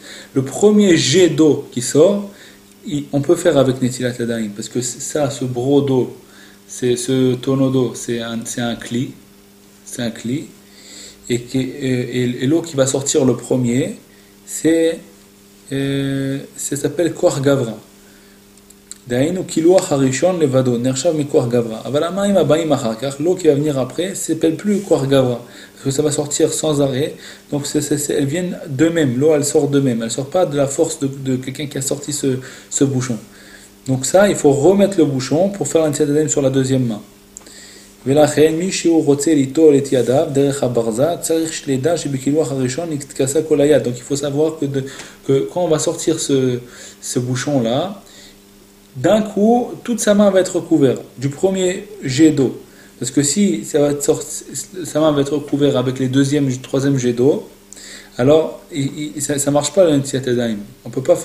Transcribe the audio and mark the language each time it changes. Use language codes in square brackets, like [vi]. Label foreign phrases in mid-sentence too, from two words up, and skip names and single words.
[fr] Le premier jet d'eau qui sort, on peut faire avec [he] נטילת ידיים, [fr] parce que ça, ce broc d'eau, ce tonneau d'eau, c'est un cli. Et l'eau qui va sortir le premier, ça s'appelle [he] כוח גברא. דיינו קילוח הראשון לבדו, נחשב מכוח גברא. אבל המים הבאים אחר כך, [fr] l'eau qui va venir après, ça s'appelle plus [he] כוח גברא, [fr] parce que ça va sortir sans arrêt. Donc elles viennent d'eux-mêmes, l'eau elle sort d'eux-mêmes, elle sort pas de la force de quelqu'un qui a sorti ce bouchon. Donc ça, il faut remettre le bouchon pour faire un [he] נטילת ידיים [fr] sur la deuxième main. [he] ולכן מי שהוא רוצה ליטול את ידיו דרך הברזה צריך לדע שבקילוח הראשון נתכסה כל היד. [fr] Donc il faut savoir que quand on va sortir ce bouchon là, d'un coup toute sa main va être recouverte du premier jet d'eau, parce que si sa main va être recouverte avec les deuxième et troisième jet d'eau, alors ça marche pas le [he] נטילת ידיים, [fr] on peut pas faire.